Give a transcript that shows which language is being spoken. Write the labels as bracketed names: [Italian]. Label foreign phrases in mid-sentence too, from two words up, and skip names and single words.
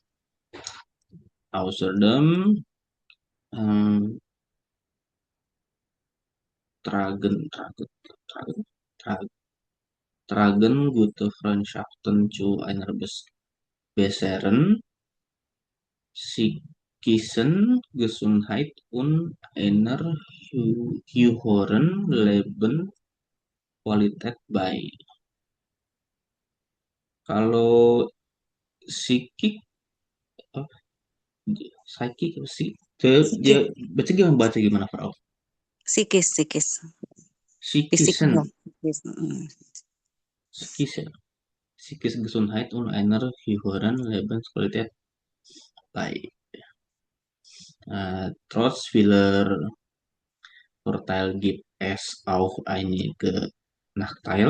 [German] Außerdem tragen gute Freundschaften zu einer besseren psychischen Gesundheit und einer höheren Lebensqualität bei. [Indonesian] Kalau psikik, psikik sih, dia baca gimana, Frau? Psikis. Psychischen, Psikis. [German] psychische Gesundheit und einer höheren Lebensqualität bei. Trotz vieler Vorteile gibt es auch einige Nachteile.